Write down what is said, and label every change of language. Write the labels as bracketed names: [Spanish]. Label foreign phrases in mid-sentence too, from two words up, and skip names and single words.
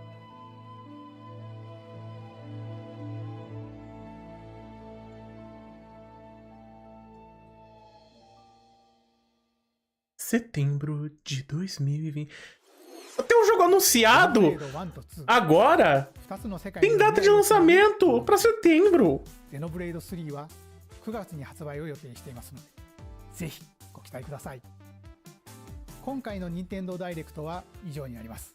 [Portuguese] Setembro de 2020. Tem um jogo anunciado agora. Tem data de lançamento para setembro. [Japanese] Xenoblade 3は9月に発売を予定していますので、ぜひご期待ください。今回の任天堂ダイレクトは以上になります。